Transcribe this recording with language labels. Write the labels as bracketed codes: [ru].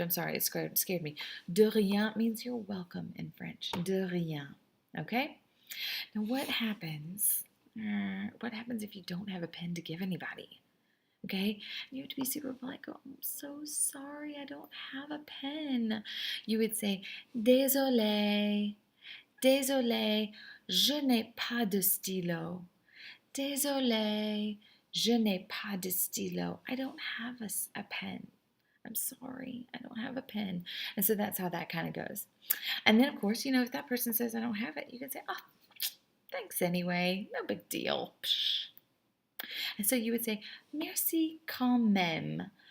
[en] I'm sorry, it scared me. [fr] De rien [en] means you're welcome in French. [fr] De rien. [en] Okay? Now, what happens? What happens if you don't have a pen to give anybody? Okay? You have to be super polite. Go, I'm so sorry, I don't have a pen. You would say, [fr] désolé, désolé, je n'ai pas de stylo. Désolé, je n'ai pas de stylo. [en] I don't have a pen. I'm sorry, I don't have a pen. And so that's how that kind of goes. And then, of course, if that person says, I don't have it, you can say, oh, thanks anyway. No big deal. Psh. And so you would say, [fr] merci quand même.